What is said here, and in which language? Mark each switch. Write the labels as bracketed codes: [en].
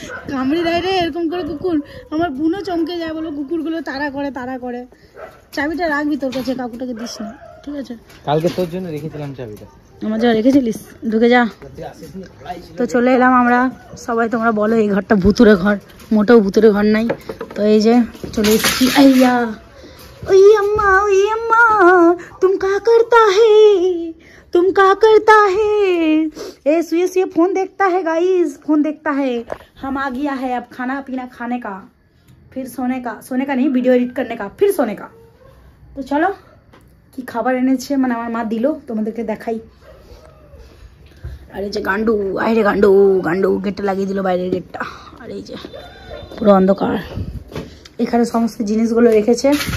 [bn] কামড়ি দেয় রে এরকম করে কুকুর। আমার বুনো চমকে যায়, বলো কুকুরগুলো তাড়া করে। চাবিটা রাখবি তোর কাছে, কাকুটাকে দিস না, ঠিক আছে? কালকে তোর জন্য রেখেছিলাম চাবিটা। আমার যা রেখেছিলিস, ঢুকে যা। তো চলে এলাম আমরা সবাই। তোমরা বলো এই ঘরটা ভুতুরে ঘর, মোটেও ভুতুরে ঘর নাই। তো এই যে চলে এসেছি। [hi] আইয়া ওই अम्मा तुम क्या करता है ए सुए फोन देखता है गाइस, फोन देखता है। हम आ गया है अब खाना पीना खाने का, फिर सोने का नहीं, वीडियो एडिट करने का, फिर सोने का। तो चलो [bn] কি খাবার এনেছে মানে আমার মা দিল, তোমাদেরকে দেখাই। আর এই যে গান্ডু, আইরে গান্ডু গেটটা লাগিয়ে দিল, বাইরের গেটটা। আর এই যে পুরো অন্ধকার। এখানে সমস্ত জিনিসগুলো রেখেছে।